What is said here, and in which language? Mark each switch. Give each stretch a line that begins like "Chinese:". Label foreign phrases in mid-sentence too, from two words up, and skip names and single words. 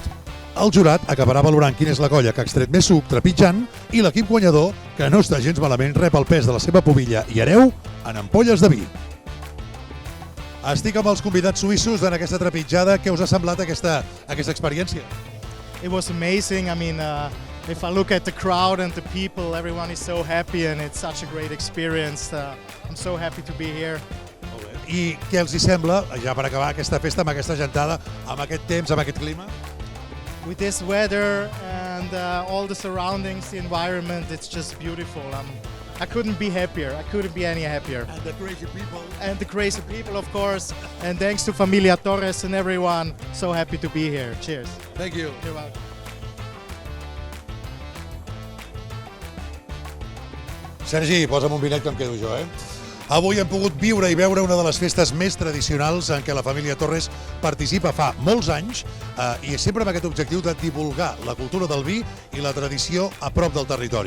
Catalan: El jurat acabarà valorant quina és la colla que ha extret més suc trepitjant i l'equip guanyador, que no està gens malament, rep el pes de la seva pubilla i hereu en ampolles de vi. Estic amb els convidats suïssos en aquesta trepitjada. Què us ha semblat aquesta experiència?
English: It was amazing. I mean, if I look at the crowd and the people, everyone is so happy and it's such a great experience. I'm so happy to be here.
Catalan: I què els hi sembla, ja per acabar aquesta festa, amb aquesta gentada, amb aquest temps, amb aquest clima?
English: With this weather and all the surroundings, the environment, it's just beautiful. I couldn't be happier. I couldn't be any happier. And the crazy people. And the crazy people, of course. And thanks to Familia Torres and everyone. So happy to be here. Cheers. Thank you. You're welcome.
Catalan: Sergi, posa'm un vinet que em quedo jo, Avui hem pogut viure i veure una de les festes més tradicionals en què la família Torres participa fa molts anys i sempre amb aquest objectiu de divulgar la cultura del vi i la tradició a prop del territori.